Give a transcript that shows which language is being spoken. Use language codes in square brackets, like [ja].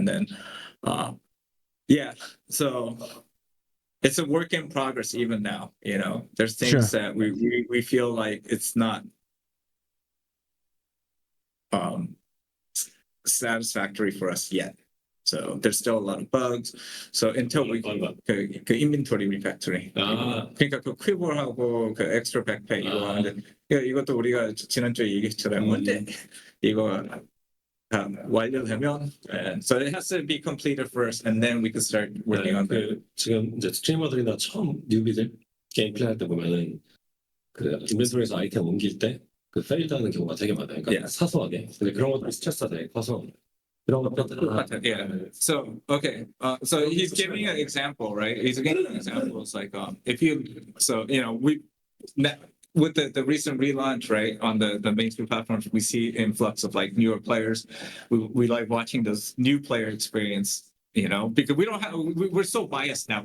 [en] And then, yeah, so it's a work in progress even now, you know, there's things that we feel like it's not satisfactory for us yet. So there's still a lot of bugs. So until we [ko] 그 [en] inventory refactoring. [ko] 그러니까 그 퀴버하고 그 extra backpack 이거 하는데 이것도 우리가 지난주에 얘기했잖아요. 근데 이거 다 완료되면 [en] so it has to be completed first and then we can start working on it. [ko] 지금 이제 스트리머들이나 처음 뉴비들 게임 플레이할 때 보면은 그 인벤토리에서 아이템 옮길 때 그 페일드하는 경우가 되게 많아요. 그러니까 사소하게. 근데 그런 것들이 스트레스가 되게 커서. [en] Yeah. So okay. So he's giving an example, right? He's giving an example. It's like if you, so you know, with the recent relaunch, right, on the mainstream platforms, we see influx of like newer players. We like watching this new player experience, you know, because we don't have, we're so biased now.